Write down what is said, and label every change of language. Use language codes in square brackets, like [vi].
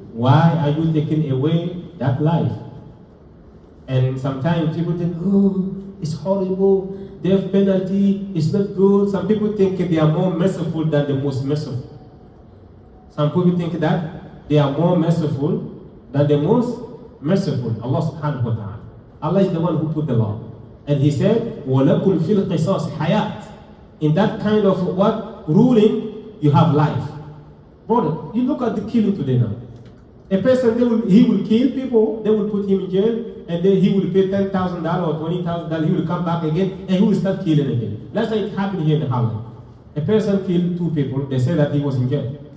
[en] Why are you taking away that life? And sometimes people think, oh, it's horrible, death penalty is not good. Some people think they are more merciful than the most merciful. Some people think that they are more merciful than the most merciful. Allah subhanahu wa ta'ala. Allah is the one who put the law. And He said, [ar] وَلَكُمْ فِي الْقِصَاصِ حَيَاةٍ. [en] In that kind of ruling, you have life. Brother, you look at the killing today now. A person, he will kill people, they will put him in jail, and then he will pay $10,000 or $20,000, he will come back again, and he will start killing again. That's like it happened here in Harlem. A person killed 2 people, they say that he was in jail.